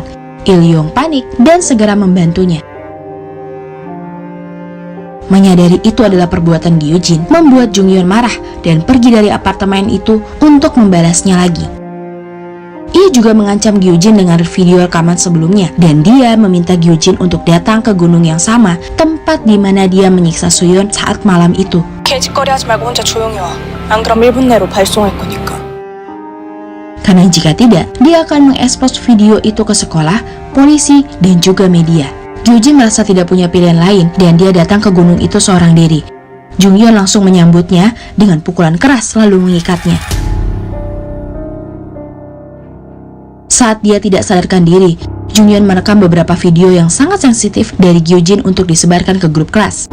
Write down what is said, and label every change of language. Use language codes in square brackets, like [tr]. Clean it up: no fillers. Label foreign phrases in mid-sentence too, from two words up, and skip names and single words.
[id] Il-yong panik dan segera membantunya. Menyadari itu adalah perbuatan Gyujin, membuat Jungyeon marah dan pergi dari apartemen itu untuk membalasnya lagi. Ia juga mengancam Gyujin dengan video rekaman sebelumnya, dan dia meminta Gyujin untuk datang ke gunung yang sama, tempat di mana dia menyiksa Suyeon saat malam itu. [ko] 개짓거리 하지 말고 혼자 조용히 와. 안 그럼 1분 내로 발송할 거니까. [id] Karena jika tidak, dia akan mengekspos video itu ke sekolah, polisi, dan juga media. Gyujin merasa tidak punya pilihan lain dan dia datang ke gunung itu seorang diri. Jungyeon langsung menyambutnya dengan pukulan keras lalu mengikatnya. Saat dia tidak sadarkan diri, Jungyeon merekam beberapa video yang sangat sensitif dari Gyujin untuk disebarkan ke grup kelas.